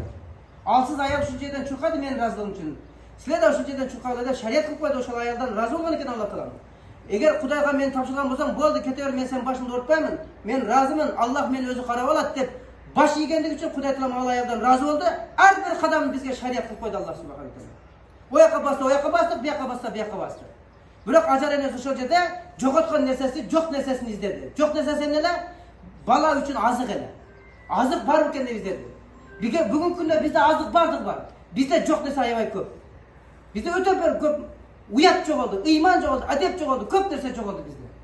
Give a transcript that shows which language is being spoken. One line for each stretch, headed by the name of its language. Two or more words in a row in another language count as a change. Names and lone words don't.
Kyrgyz: Алсыз аял ушул жерден чуркады менин ыраазылыгым үчүн. Силер да ушул жерден чуркагыла деп шарият кылып койду, ошол аялдан ыраазы болгон экен Алла Таала. Эгер Кудайга мен тапшырган болсоң, болду, кете бер, мен сенин башыңды оорутпаймын, мен ыраазымын, Аллах мени өзү карап алат деп баш ийгендиги үчүн Кудай Таала ал аялдан ыраазы болду. Ар бир кадамын бизге шарият кылып койду Аллах
Arabic: سبحانه وتعالى.
Kyrgyz: Ояка басты, ояка басты, бияка басты, бияка басты. Бирок ажаренес ошол жерде жоготкон нерсеси, жок нерсесин издеди. Жок нерсеси эмне эле? Бала үчүн азык эле. Азык бар экен деп издеди. Бүгүнкү күндө бизде азык бардык бар. Бизде жок нерсе аябай көп. Бизде өтө бир көп уят жоголду, ыйман жоголду, адеп жоголду, көп нерсе жоголду бизде.